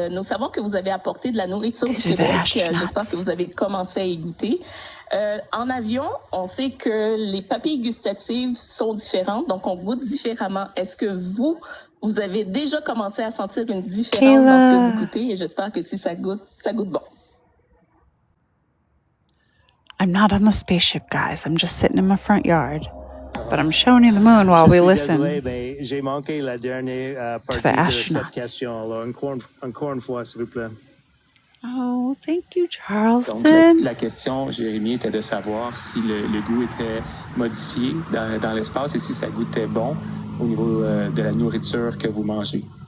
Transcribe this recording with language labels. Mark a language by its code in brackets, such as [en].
[fr] Nous savons que vous avez apporté de la nourriture du Québec. J'espère que vous avez commencé à y goûter. En avion, on sait que les papilles gustatives sont différentes, donc on goûte différemment. Est-ce que vous avez déjà commencé à sentir une différence dans ce que vous goûtez? Et j'espère que si ça goûte bon. [en] I'm not on the spaceship, guys. I'm just sitting in my front yard. But I'm showing you the moon while we listen [fr] J'ai manqué la dernière partie de cette question. Alors, encore une fois, s'il vous plaît. [en] Oh, thank you, Charleston. [fr] Donc, la question, Jérémy, était de savoir si le goût était modifié dans l'espace et si ça goûtait bon au niveau de la nourriture que vous mangez.